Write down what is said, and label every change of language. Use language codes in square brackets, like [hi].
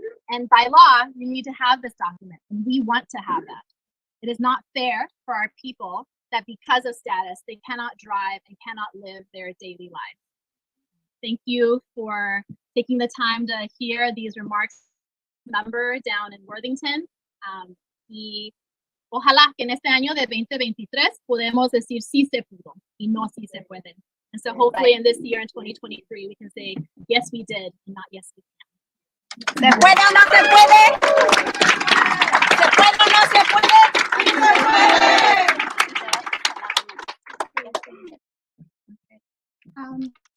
[en] And by law, you need to have this document, and we want to have that. It is not fair for our people that because of status, they cannot drive and cannot live their daily lives. Thank you for taking the time to hear these remarks, member down in Worthington. [es] Y ojalá que en este año de 2023 podemos decir sí se pudo y no sí se puede. [en] And so hopefully in this year in 2023, we can say, yes, we did, and not yes, we can. [es] ¿Se puede o no se puede? ¿Se puede o no se puede? ¡Sí se puede!